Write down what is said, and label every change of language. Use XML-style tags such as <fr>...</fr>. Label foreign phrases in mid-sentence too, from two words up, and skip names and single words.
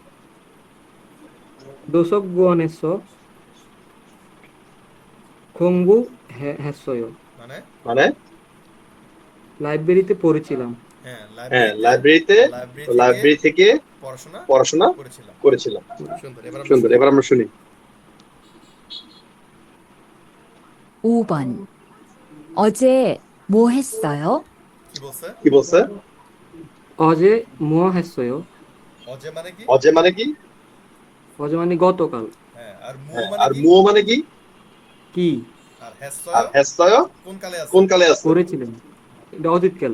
<ko>도서 관에 서 공부 했어요</ko> <bn>মানে মানে লাইব্রেরিতে পড়েছিলাম। হ্যাঁ, হ্যাঁ, লাইব্রেরি থেকে পড়াশোনা করেছিলাম। সুন্দর। এবার আমরা শুনি।</bn> <ko>5번. 어제 뭐 했어요?</ko> <bn>কি বলছে? কি বলছে?</bn> <ko>어제 뭐 했어요.</ko> <bn>অজে মানে কি? অজে মানে কি? অজে মানে গতকাল। হ্যাঁ, আর মু হ্যাঁ, মানে আর কি? মুও মানে কি? কি আর আর হেসয় হেসয় কোন কালে আছে? কোন কালে আছে? করেছিলেন? এটা অতীতকালে।</bn>